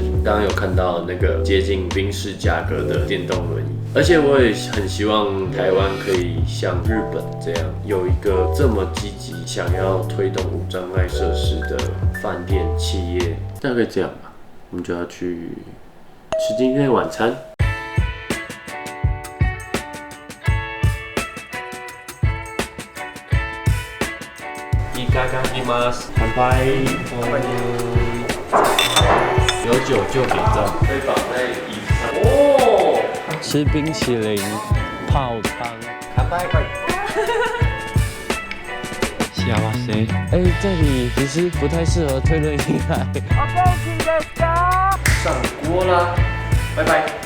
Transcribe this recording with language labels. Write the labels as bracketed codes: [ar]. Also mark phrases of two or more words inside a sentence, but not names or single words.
[zh] 刚刚有看到那个接近宾士价格的电动轮椅，而且我也很希望台湾可以像日本这样，有一个这么积极想要推动无障碍设施的饭店企业。大概这样吧，我们就要去吃今天的晚餐。 [ja] いただきます。乾杯！ [zh] 有酒就给账。被绑在椅子上。哦，吃冰淇淋，泡汤。乾杯！ [ja] 幸せ。 [zh] 这里其实不太适合推轮椅来。上锅啦，拜拜。